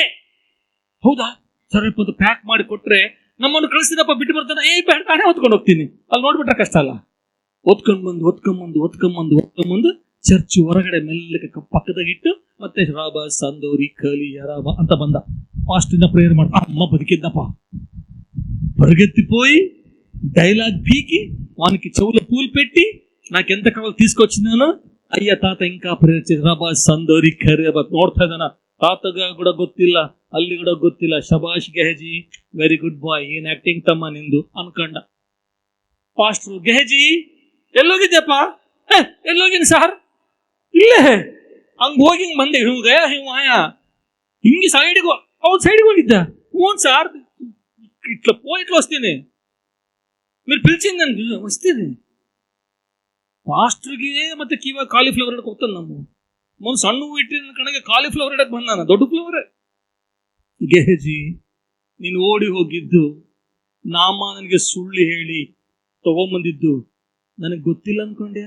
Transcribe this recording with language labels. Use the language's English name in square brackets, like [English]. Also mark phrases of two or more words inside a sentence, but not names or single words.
[Kannada] ಹೌದಾ ಸ್ವಲ್ಪ ಪ್ಯಾಕ್ ಮಾಡಿ ಕೊಟ್ರೆ ನಮ್ಮನ್ನು ಕಳಿಸ್ತೀನಪ್ಪ, ಬಿಟ್ಟು ಬರ್ತಾನೆ. ಬೇಡ, ನಾನೇ ಹೊತ್ಕೊಂಡು ಹೋಗ್ತೀನಿ. ಅಲ್ಲಿ ನೋಡ್ಬಿಟ್ರೆ ಕಷ್ಟ ಅಲ್ಲ. ಹೊತ್ಕೊಂಡ್ಬಂದು ಚರ್ಚ್ ಹೊರಗಡೆ ಮೆಲ್ಲಕ್ಕೆ ಪಕ್ಕದಾಗ ಇಟ್ಟು ಮತ್ತೆ ರಾಬ ಸಂದೋರಿ ಕಲಿ ಯರಾಬ ಅಂತ ಬಂದ. ಫಾಸ್ಟಿಂದ ಪ್ರೇಯರ್ ಮಾಡ, ಅಮ್ಮ ಬದುಕಿದ್ದಪ್ಪ. [Telugu] పరిగెత్తిపోయి డైలాగ్ పీకి వానికి చెవుల పూలు పెట్టి నాకెంత కావాలి తీసుకొచ్చినాను. అయ్య తాత ఇంకా ప్రేయర్ చేసి రాబా సందోరి కరేబ [Kannada] ನೋಡ್ತಾ ಇದ್ದಾನ. ತಾತಗ ಕೂಡ ಗೊತ್ತಿಲ್ಲ, ಅಲ್ಲಿ ಕೂಡ ಗೊತ್ತಿಲ್ಲ. ಶಬಾಷ್ ಗೆಹಜಿ, [English] very good boy, [Kannada] ಏನ್ ಆಕ್ಟಿಂಗ್ ತಮ್ಮ ನಿಂದು ಅನ್ಕೊಂಡ. ಪಾಸ್ಟ್ರು, ಗೆಹಜಿ ಎಲ್ಲೋಗಿದ್ಯಪ್ಪ? ಎಲ್ಲೋಗಿನ್ ಸಾರ್? ಇಲ್ಲೇ ಹಂಗ ಹೋಗಿ ಹಿಂಗ್ ಬಂದೆ, ಹಿಂಗೆ ಸೈಡ್ಗೆ ಹೋಗಿದ್ದ. [Telugu] ಹ್ಞೂ సార్, ఇట్లా వస్తేనే మీరు పిలిచింది నన్ను వస్తేనే. [Kannada] ಪಾಸ್ಟರ್ಗೆ ಮತ್ತೆ ಕಿವ ಕಾಲಿಫ್ಲವರ್ ಹಿಡಕ್ ಹೋಗ್ತಾನೆ. ನಮ್ಮ ಸಣ್ಣ ಇಟ್ಟಿನ ಕಡೆಗೆ ಕಾಲಿಫ್ಲವರ್ ಹಿಡಕ್ ಬಂದಾನ, ದೊಡ್ಡ ಫ್ಲವರ್. ಗೆಹಜಿ, ನೀನು ಓಡಿ ಹೋಗಿದ್ದು, ನಾಮ ನನಗೆ ಸುಳ್ಳು ಹೇಳಿ ತಗೊಂಬಂದಿದ್ದು ನನಗೆ ಗೊತ್ತಿಲ್ಲ ಅನ್ಕೊಂಡ್ಯಾ?